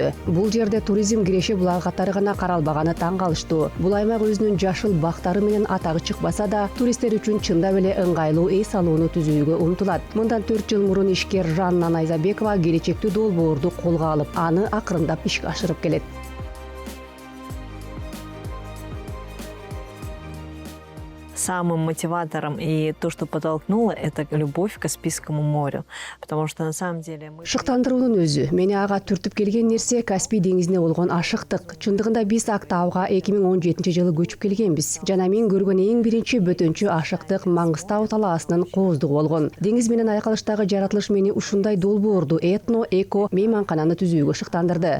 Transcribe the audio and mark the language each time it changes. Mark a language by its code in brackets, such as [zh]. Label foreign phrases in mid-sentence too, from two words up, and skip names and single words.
[ky] Бул жерде туризм Киреше булагы катары гана каралбаганы таң калыштуу. Бул аймак өзүнүн жашыл бактары менен атагы чыкпаса да, туристтер үчүн чындап эле ыңгайлуу эс алууну түзүүгө умтулат. Мындан 4 жыл мурун ишкер Жанна Найзабекова келечектүү долбоорду колго алып, аны акырындап ишке ашырып келет. [ru] Самым мотиватором и то, что подтолкнуло, это любовь к Каспийскому морю. Потому что на самом деле мы... [ky] Шыктандыруунун өзү. Мени ага түртүп келген нерсе Каспий деңизине болгон ашыктык. Чындыгында биз Актауга 2017 жылы көчүп келгенбиз. Жана мен көргөн эң биринчи бөтөнчү ашыктык Маңгыстау талаасынын кооздугу болгон. Деңиз менен айкалыштагы жаратылыш мени ушундай долбоорду этно-эко мейманкананы түзүүгө шыктандырды.